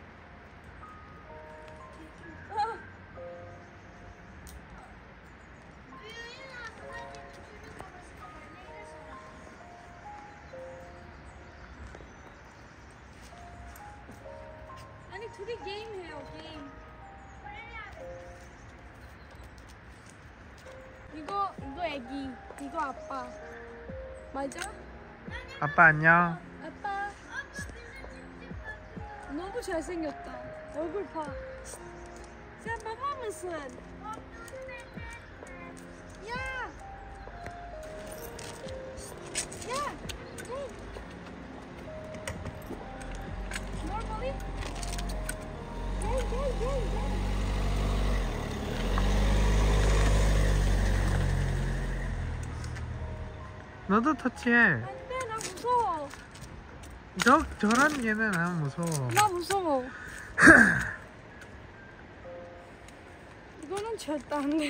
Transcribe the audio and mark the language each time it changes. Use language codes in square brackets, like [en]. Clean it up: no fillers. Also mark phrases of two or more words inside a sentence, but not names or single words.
[ko] 아니 둘이 게임 해요. 게임. 이거 애기, 이거 아빠. 맞아? 아빠 안녕. 아빠. 너무 잘생겼다. 얼굴 봐. [tr] Sen baba mısın? Ya. Ya. Hey. Normally. Gel. [ko] 너도 터치해. 안 돼, 나 무서워. 저런 얘는 안 무서워. 나 무서워. 이거는 절대 안 돼.